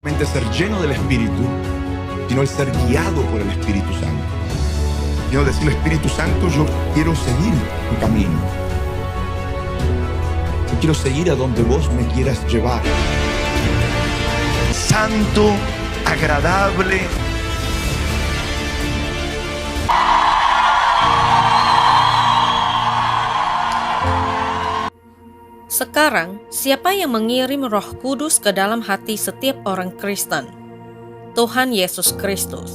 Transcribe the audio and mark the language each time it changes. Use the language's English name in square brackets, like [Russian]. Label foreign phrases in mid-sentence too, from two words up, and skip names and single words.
[Spanish] solamente ser lleno del Espíritu, sino el ser guiado por el Espíritu Santo. Quiero decirle, Espíritu Santo, yo quiero seguir tu camino. Yo quiero seguir a donde vos me quieras llevar. Santo, agradable. [Indonesian] Sekarang, siapa yang mengirim Roh Kudus ke dalam hati setiap orang Kristen? Tuhan Yesus Kristus.